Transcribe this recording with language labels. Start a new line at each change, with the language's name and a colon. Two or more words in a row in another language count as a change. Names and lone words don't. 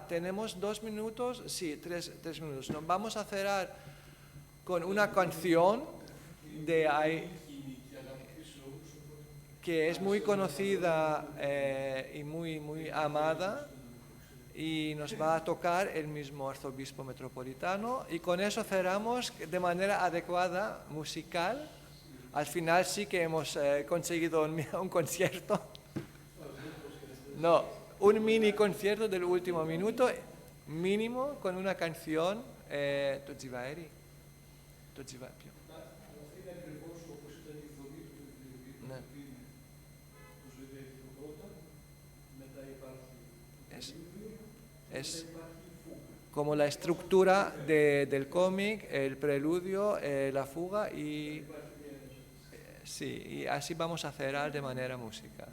Spanish: Tenemos 2 minutos, sí, 3 minutos. Nos vamos a cerrar con una canción que es muy conocida y muy amada, y nos va a tocar el mismo arzobispo metropolitano, y con eso cerramos de manera adecuada, musical. Al final sí que hemos conseguido un concierto. No, un mini concierto del último minuto, mínimo, con una canción,
Greek: το τζιβαέρι, το τζιβάπιο. Ναι.
Spanish: Es como la estructura del cómic, el preludio, la fuga y... sí, y así vamos a cerrar de manera musical.